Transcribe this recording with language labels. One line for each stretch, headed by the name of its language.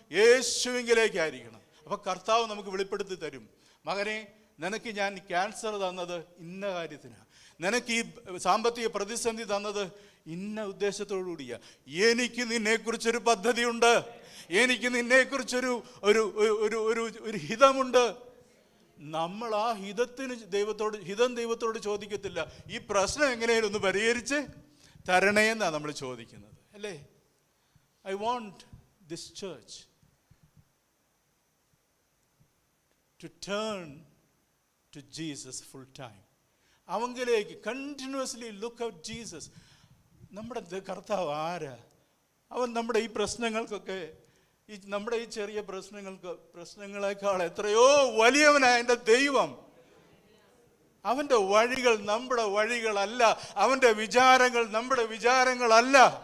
Malayalam: യേശുവിങ്കിലേക്കായിരിക്കണം. അപ്പോൾ കർത്താവ് നമുക്ക് വെളിപ്പെടുത്തി തരും, മകനെ നിനക്ക് ഞാൻ ക്യാൻസർ തന്നത് ഇന്ന കാര്യത്തിനാണ്, നിനക്ക് ഈ സാമ്പത്തിക പ്രതിസന്ധി തന്നത് ഇന്ന ഉദ്ദേശത്തോടു കൂടിയാ, എനിക്ക് നിന്നെക്കുറിച്ചൊരു പദ്ധതിയുണ്ട്, എനിക്ക് നിന്നെക്കുറിച്ചൊരു ഒരു ഹിതമുണ്ട്. നമ്മൾ ആ ഹിതം ദൈവത്തോട് ചോദിക്കത്തില്ല, ഈ പ്രശ്നം എങ്ങനെയും ഒന്ന് പരിഹരിച്ച് തരണേന്നാണ് നമ്മൾ ചോദിക്കുന്നത്, അല്ലേ?
English: I want this church to turn to Jesus full time.
Malayalam: അവങ്കിലേക്ക്
English: Continuously look out Jesus.
Malayalam: നമ്മുടെ കർത്താവ് ആരാ? അവൻ നമ്മുടെ ഈ പ്രശ്നങ്ങൾക്കൊക്കെ, നമ്മുടെ ഈ ചെറിയ പ്രശ്നങ്ങളെക്കാൾ എത്രയോ വലിയവനായ എൻ്റെ ദൈവം. അവൻ്റെ വഴികൾ നമ്മുടെ വഴികളല്ല, അവൻ്റെ വിചാരങ്ങൾ നമ്മുടെ വിചാരങ്ങളല്ല.